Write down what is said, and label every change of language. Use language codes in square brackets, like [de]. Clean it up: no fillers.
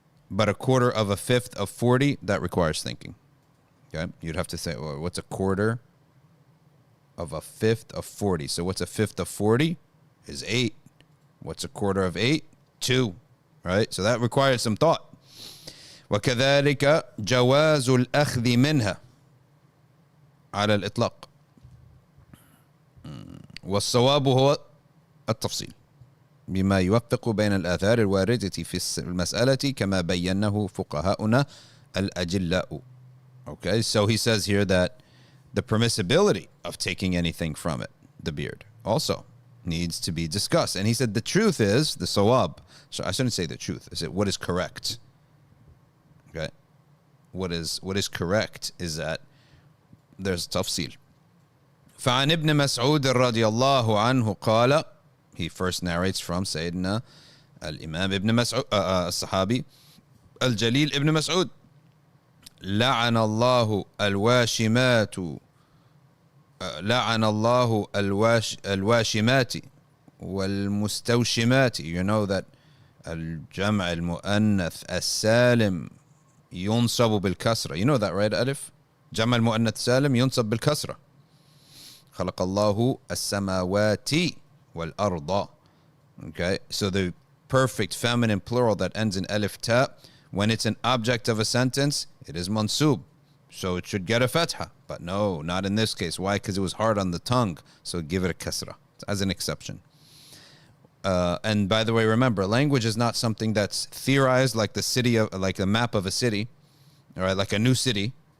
[en] But 1/4 of a fifth of 40, that requires thinking. Okay? You'd have to say, well, what's 1/4 of a fifth of 40? So what's 1/5 of 40 is 8. What's 1/4 of 8? 2. Right? So that requires some thought. [ar] وكذلك جواز الأخذ منها على الإطلاق. والصواب هو التفصيل بما يوفق بين الآثار الواردة في المسألة كما بينه فقهاؤنا الأجلاء. [en] Okay, so he says here that the permissibility of taking anything from it, the beard, also needs to be discussed. And he said the truth is, the sawab, so I shouldn't say the truth, I said what is correct. Okay, what is correct is that there's tafsil. [ar] فعن ابن مسعود رضي الله عنه قال, [en] he first narrates from Sayyidina al-Imam ibn Mas'ud, [ar] الصحابي الجليل ibn Mas'ud, لعن الله الواشمات لعن الله الواشمات والمستوشمات. [en] You know that [ar] الجمع المؤنث السالم ينصب بالكسرة. [en] You know that, right, Alif? [ar] جمع المؤنث سالم ينصب بالكسرة. خلق الله السماوات والأرض. [en] Okay, so the perfect feminine plural that ends in alif ta, when it's an object of a sentence, it is mansub, so it should get a fatha. But no, not in this case. Why? Because it was hard on the tongue, so give it a kasra as an exception. And by the way, remember, language is not something that's theorized like the city of, like the map of a city, all right, like a new city.